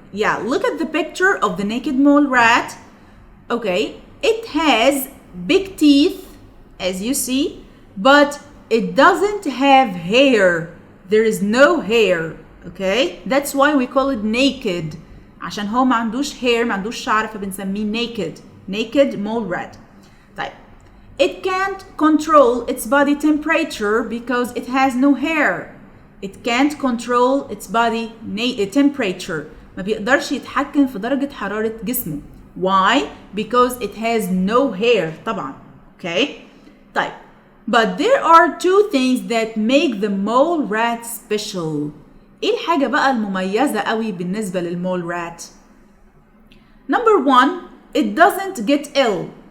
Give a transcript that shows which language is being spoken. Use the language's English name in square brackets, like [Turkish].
[English] Yeah, look at the picture of the naked mole rat. Okay, it has big teeth, as you see, but it doesn't have hair. There is no hair. Okay, that's why we call it naked. [Arabic] عشان هو ما عندوش hair, ما عندوش شعر, فبنسميه naked. [English] Naked mole rat. [Arabic] طيب. [English] It can't control its body temperature because it has no hair. It can't control its body temperature. [Arabic] ما بيقدرش يتحكم في درجة حرارة جسمه. [English] Why? Because it has no hair [Arabic] طبعا. [English] Okay. [Arabic] طيب. [English] But there are two things that make the mole rat special. [Arabic] ايه الحاجة بقى المميزة قوي بالنسبة للمول rat؟ [English] Number one, it doesn't get ill.